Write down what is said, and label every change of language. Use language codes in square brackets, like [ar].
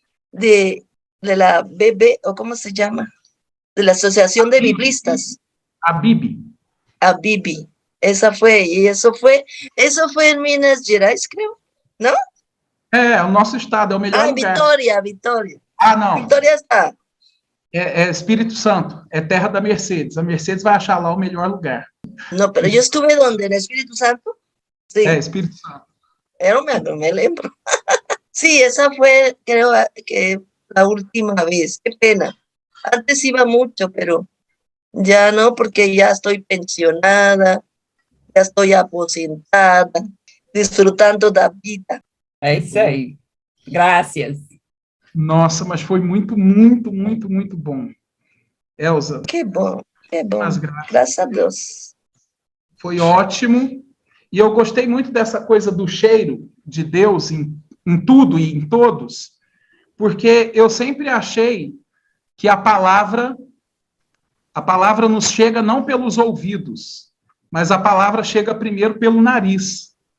[es] De la BB, o ¿cómo se llama? De la Asociación de Biblistas. [pt] A Bibi. [es] Esa fue, y eso fue en Minas Gerais, creo, ¿no? [pt] O nosso estado é o melhor lugar. Vitória. Ah, não. Vitória está. É Espírito Santo, é terra da Mercedes. A Mercedes vai achar lá o melhor lugar. [es] No, pero yo estuve ¿dónde? ¿En Espíritu Santo? Sí. Espíritu Santo. [pt] No me lembro. [es] Sí, esa fue, creo que la última vez. Qué pena. Antes iba mucho, pero ya no, porque ya estoy pensionada, ya estoy aposentada, disfrutando [pt] da vida. É isso aí. Graças. Nossa, mas foi muito, muito, muito, muito bom. Elza. Que bom, Mas graças. Graças a Deus. Foi ótimo. E eu gostei muito dessa coisa do cheiro de Deus em tudo e em todos, porque eu sempre achei que a palavra nos chega não pelos ouvidos, mas a palavra chega primeiro pelo nariz.